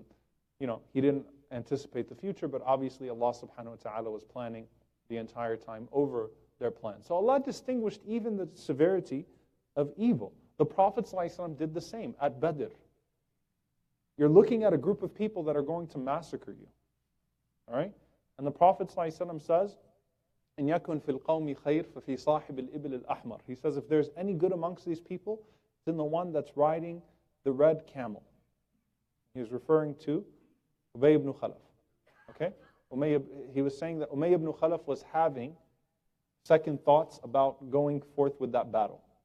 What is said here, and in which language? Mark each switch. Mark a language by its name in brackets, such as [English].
[English] And, you know, he didn't anticipate the future, but obviously Allah subhanahu wa ta'ala was planning the entire time over their plan. So Allah distinguished even the severity of evil. The Prophet ﷺ did the same at Badr. You're looking at a group of people that are going to massacre you. All right? And the Prophet ﷺ says, [Arabic] إِنْ يَكُنْ فِي الْقَوْمِ خَيْرٌ فَفِي صَاحِبِ الْإِبِلِ الْأَحْمَرِ. [English] He says, if there's any good amongst these people, it's in the one that's riding the red camel. He's referring to Ubay ibn Khalaf. Okay? He was saying that Umayy ibn Khalaf was having second thoughts about going forth with that battle.